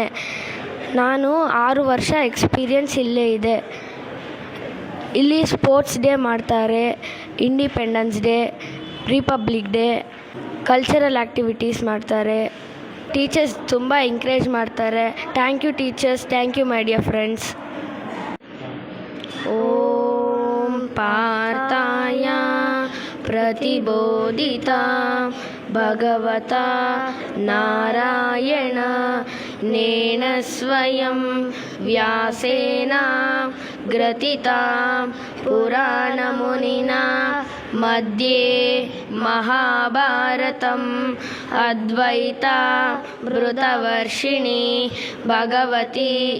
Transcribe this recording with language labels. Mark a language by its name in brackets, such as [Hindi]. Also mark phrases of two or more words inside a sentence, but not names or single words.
[Kannada] ನಾನು 6 ವರ್ಷ ಎಕ್ಸ್ಪೀರಿಯನ್ಸ್ ಇಲ್ಲೇ ಇದೆ. ಇಲ್ಲಿ [English] sports day [Kannada] ಮಾಡ್ತಾರೆ, [English] independence day, republic day, cultural activities [Kannada] ಮಾಡ್ತಾರೆ. ಟೀಚರ್ಸ್ ತುಂಬ ಎಂಕರೇಜ್ ಮಾಡ್ತಾರೆ. [English] thank you teachers, thank you my dear friends. [Sanskrit] ಓಂ ಪಾರ್ಥಾಯ ಪ್ರತಿಬೋಧಿತಾ ಭಗವತಾ ನಾರಾಯಣ ನೇನ ಸ್ವಯಂ ವ್ಯಾಸೇನ ಗ್ರಥಿತಾ ಪುರಾಣಮುನಿನಾ ಮಧ್ಯೆ ಮಹಾಭಾರತಂ ಅದ್ವೈತಾ ಮೃತವರ್ಷಿಣಿ ಭಗವತಿ